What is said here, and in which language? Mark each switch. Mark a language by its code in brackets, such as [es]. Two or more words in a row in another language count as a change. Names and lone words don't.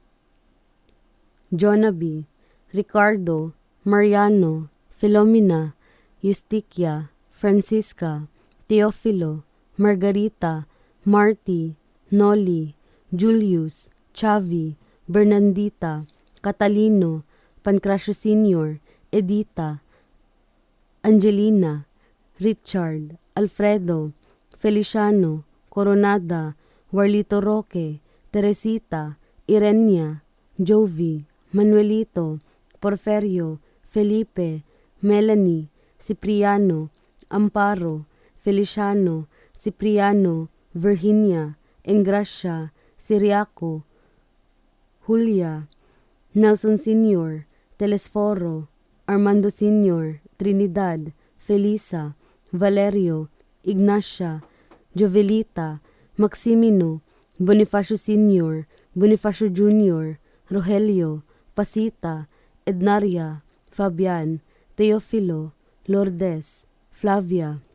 [pam] Jonaby, Ricardo, Mariano, Filomena, Justicia, Francisca, Teofilo, Margarita, Marty, Noli, Julius, Chavi, Bernandita, Catalino, Pancracio Sr., Edita, Angelina, Richard, Alfredo, Feliciano, Coronada, Warlito Roque, Teresita, Irenia, Jovi, Manuelito, Porferio, Felipe, Melanie, Cipriano, Amparo, Feliciano, Cipriano, Virginia, Engracia, Siriaco, Julia, Nelson Sr., Telesforo, Armando Sr., Trinidad, Felisa, Valerio, Ignacia, Jovelita, Maximino, Bonifacio Sr., Bonifacio Jr., Rogelio, Pasita, Ednaria, Fabian, Teofilo, Lourdes, Flavia,